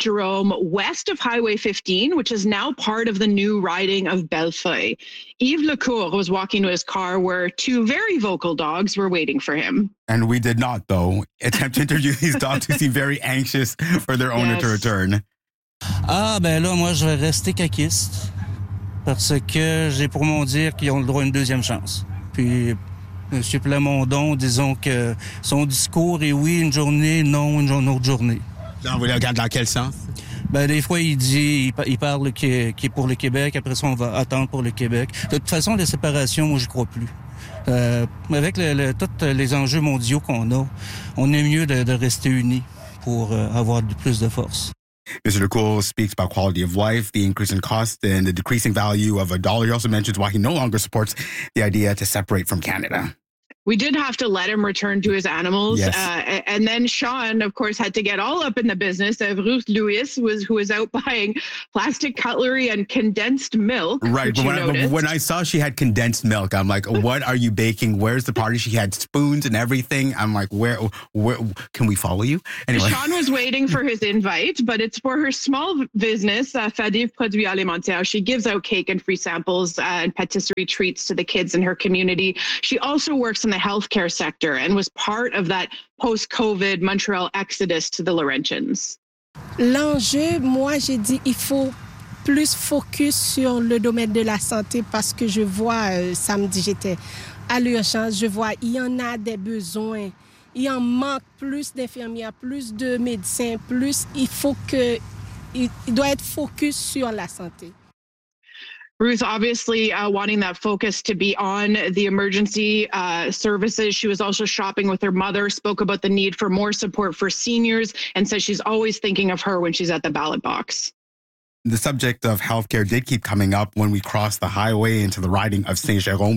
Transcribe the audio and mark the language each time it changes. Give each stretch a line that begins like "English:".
English: Jerome, west of Highway 15, which is now part of the new riding of Bellefeuille. Yves Lecour was walking to his car where two very vocal dogs were waiting for him. And we did not, though, attempt to interview these dogs, who seem very anxious for their owner to return.
French: Ah, ben là, moi, je vais rester caquiste, parce que j'ai pour mon dire qu'ils ont le droit à une deuxième chance. Puis... Monsieur Plamondon, disons que son discours est oui une journée, non une autre journée. Non, vous le regardez dans quel sens? Ben, des fois, il parle qu'il est pour le Québec, après ça, on va attendre pour le Québec. De toute façon, la séparation, moi, j'y crois plus. Avec tous les enjeux mondiaux qu'on a, on est mieux de rester unis pour avoir plus de force.
English: Mr. DeCool speaks about quality of life, the increase in cost, and the decreasing value of a dollar. He also mentions why he no longer supports the idea to separate from Canada. We did have to let him return to his animals. Yes. And then Sean, of course, had to get all up in the business of Ruth Lewis, who was out buying plastic cutlery and condensed milk. Right. But when I saw she had condensed milk, I'm like, what are you baking? Where's the party? She had spoons and everything. I'm like, where can we follow you? Anyway. Sean was waiting for his invite, but it's for her small business, Fadive Produits Alimentaires. She gives out cake and free samples and patisserie treats to the kids in her community. She also works in the healthcare sector and was part of that post-COVID Montreal exodus to the Laurentians.
French: L'enjeu, moi, j'ai dit, il faut plus focus sur le domaine de la santé parce que je vois, samedi, j'étais à l'urgence, je vois, il y en a des besoins. Il en manque plus d'infirmières, plus de médecins, plus, il faut que, il doit être focus sur la santé.
English: Ruth obviously wanting that focus to be on the emergency services. She was also shopping with her mother, spoke about the need for more support for seniors, and says she's always thinking of her when she's at the ballot box. The subject of healthcare did keep coming up when we crossed the highway into the riding of Saint-Jérôme.